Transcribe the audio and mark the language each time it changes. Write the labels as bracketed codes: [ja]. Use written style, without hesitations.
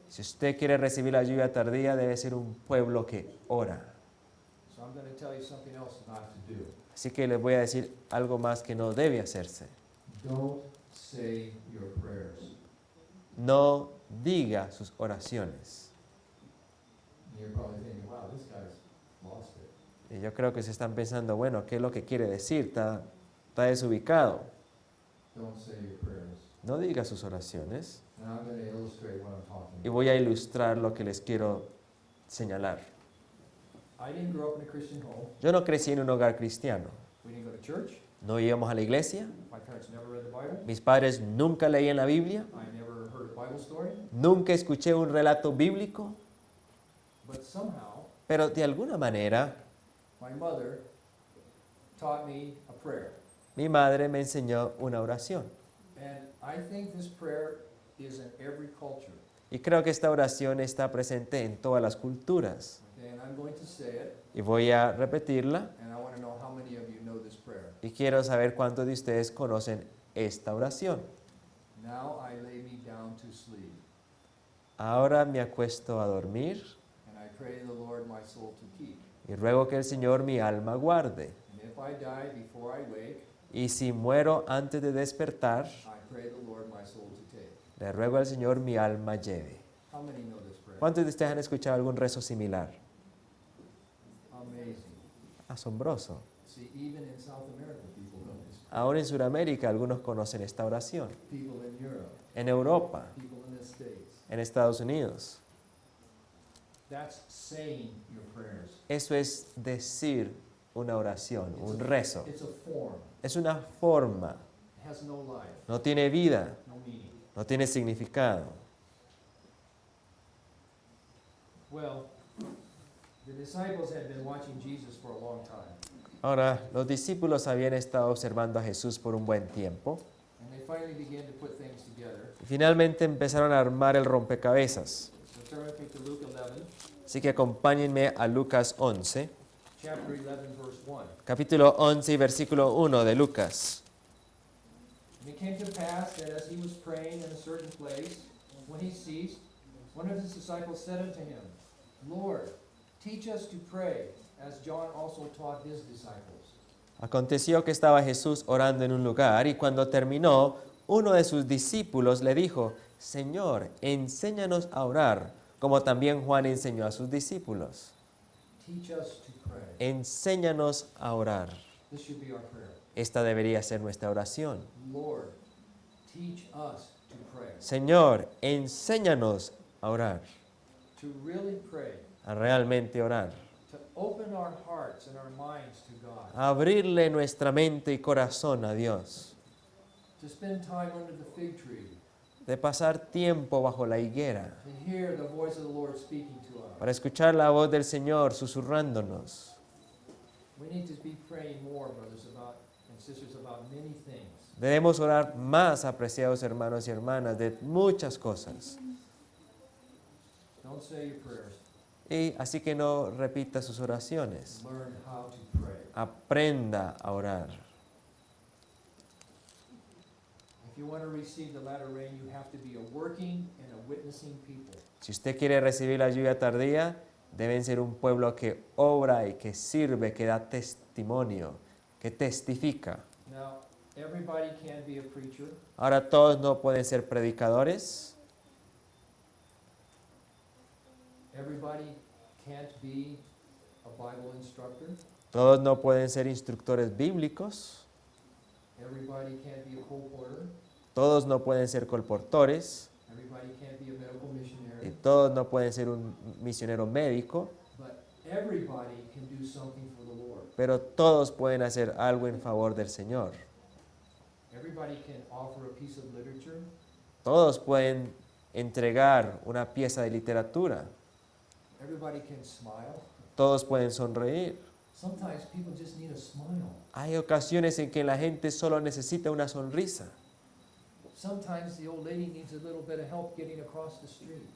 [es] Si usted quiere recibir la lluvia tardía, debe ser un pueblo que ora. [en] So I'm going to tell you something else not to do. [es] Así que les voy a decir algo más que no debe hacerse. [en] Don't say your prayers. [es] No diga sus oraciones. [en] And you're probably thinking, wow, this guy's lost it. [es] Y yo creo que se están pensando, bueno, ¿qué es lo que quiere decir? Está desubicado. [en] Don't say your prayers. [es] No diga sus oraciones. [en] And I'm going to illustrate what I'm talking [es] Y [en] about. [es] voy a ilustrar lo que les quiero señalar. [en] I didn't grow up in a Christian home. [es] Yo no crecí en un hogar cristiano. [en] We didn't go to church. [es] No íbamos a la iglesia. [en] My parents never read the Bible. [es] Mis padres nunca leían la Biblia. [en] I never heard a Bible story. [es] Nunca escuché un relato bíblico. [en] But somehow, [es] Pero de alguna manera, [en] my mother taught me a prayer. [es] mi madre me enseñó una oración. [en] And I think this prayer is in every culture. [es] Y creo que esta oración está presente en todas las culturas. [en] Okay, and I'm going to say it, [es] Y voy a repetirla. [en] and I want to know how many of you know this prayer. [es] Y quiero saber cuántos de ustedes conocen esta oración. [en] Now I lay me down to sleep, [es] Ahora me acuesto a dormir [en] and I pray the Lord my soul to keep. [es] y ruego que el Señor mi alma guarde. [en] And if I die before I wake, [es] Y si muero antes de despertar, [en] I pray the Lord my soul to take. [es] le ruego al Señor mi alma lleve. [en] How many know this prayer? [es] ¿Cuántos de ustedes han escuchado algún rezo similar? [en] Amazing. [es] Asombroso. [en] See, even in South America, people know this. [es] Ahora en Sudamérica algunos conocen esta oración. [en] People in Europe, [es] En Europa, [en] people in the States. [es] en Estados Unidos. [en] That's saying your prayers. [es] Eso es decir una oración, un rezo. [en] It's a form. [es] Es una forma. [en] It has no life, [es] No tiene vida, [en] no meaning. [es] no tiene significado. [en] Well, the disciples had been watching Jesus for a long time, [es] Ahora, los discípulos habían estado observando a Jesús por un buen tiempo. [en] and they finally began to put things together. [es] Y finalmente empezaron a armar el rompecabezas. [en] So turn with me to Luke 11, [es] Así que acompáñenme a Lucas 11, [en] chapter 11, verse 1. [es] capítulo 11 y versículo 1 de Lucas. [en] And it came to pass that as he was praying in a certain place, when he ceased, one of his disciples said unto him, Lord, teach us to pray, as John also taught his disciples. [es] Aconteció que estaba Jesús orando en un lugar y cuando terminó, uno de sus discípulos le dijo, Señor, enséñanos a orar, como también Juan enseñó a sus discípulos. [en] Teach us to pray. [es] Enséñanos a orar. [en] This should be our prayer. [es] Esta debería ser nuestra oración. [en] Lord, teach us to pray. [es] Señor, enséñanos a orar, [en] To really pray. [es] a realmente orar. [en] To open our hearts and our minds to God. [es] A abrirle nuestra mente y corazón a Dios. [en] To spend time under the fig tree. [es] De pasar tiempo bajo la higuera. [en] To hear the voice of the Lord speaking to us. [es] Para escuchar la voz del Señor susurrándonos. [en] We need to be praying more, brothers and sisters, about many things. [es] Debemos orar más, apreciados hermanos y hermanas, de muchas cosas. [en] Don't say your prayers. [es] Y así que no repita sus oraciones. [en] Learn how to pray. [es] Aprenda a orar. [en] If you want to receive the latter rain, you have to be a working and a witnessing people. [es] Si usted quiere recibir la lluvia tardía, deben ser un pueblo que obra y que sirve, que da testimonio, que testifica. [en] Now, everybody can be a preacher. [es] Ahora todos no pueden ser predicadores, [en] Everybody can't be a Bible instructor. [es] todos no pueden ser instructores bíblicos, [en] Everybody can't be a co-porter. [es] todos no pueden ser colportores [en] Everybody can't be a medical [es] y [en] missionary. [es] todos no pueden ser un misionero médico, [en] But everybody can do something for the Lord. [es] pero todos pueden hacer algo en favor del Señor. [en] Everybody can offer a piece of literature. [es] Todos pueden entregar una pieza de literatura, [en] Everybody can smile. [es] todos pueden sonreír. [en] Sometimes people just need a smile. [es] Hay ocasiones en que la gente solo necesita una sonrisa. [en] Sometimes the old lady needs a little bit of help getting across the street.